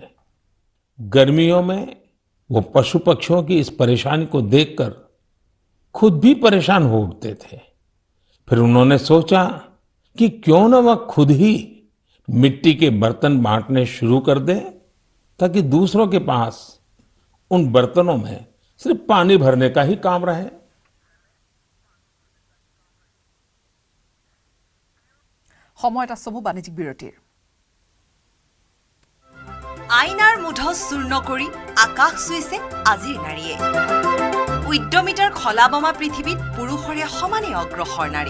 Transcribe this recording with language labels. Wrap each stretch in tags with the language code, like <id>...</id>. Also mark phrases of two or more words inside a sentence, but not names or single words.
<hi>गर्मियों में वो पशु पक्षियों की इस परेशानी को देखकर खुद भी परेशान हो उठते थे। फिर उन्होंने सोचा कि क्यों न वह खुद ही मिट्टी के बर्तन बांटने शुरू कर दे, ताकि दूसरों के पास उन बर्तनों में सिर्फ पानी भरने का ही काम रहे।</hi> <as>সময় এটা সমূহ বাণিজ্যিক বিৰতিৰ। আইনাৰ মুঠ চূৰ্ণ কৰি আকাশ চুইছে আজিৰ নাৰীয়ে। উদ্যমিতাৰ খলাবমা পৃথিৱীত পুৰুষৰে সমানে অগ্ৰসৰ নাৰী।</as>